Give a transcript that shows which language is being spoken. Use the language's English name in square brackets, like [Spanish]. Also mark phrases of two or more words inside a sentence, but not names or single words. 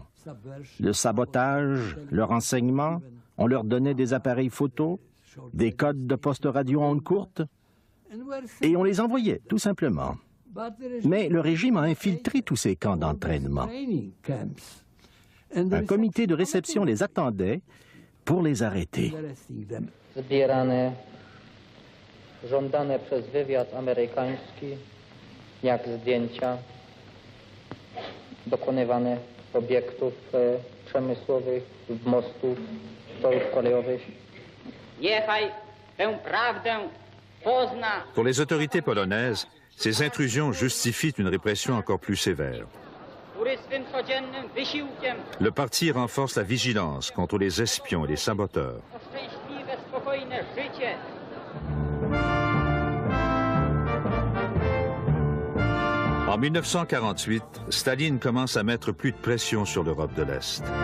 [French] Le sabotage, le renseignement, on leur donnait des appareils photo, des codes de poste radio en ondes courtes, et on les envoyait, tout simplement. Mais le régime a infiltré tous ces camps d'entraînement. Un comité de réception les attendait pour les arrêter. [Polish] Zbierane, żądane przez wywiad amerykański, jak zdjęcia dokonywane obiektów przemysłowych, mostów, torów kolejowych. Niechaj tę prawdę pozna. [French] Pour les autorités polonaises, ces intrusions justifient une répression encore plus sévère. Le parti renforce la vigilance contre les espions et les saboteurs. En 1948, Staline commence à mettre plus de pression sur l'Europe de l'Est.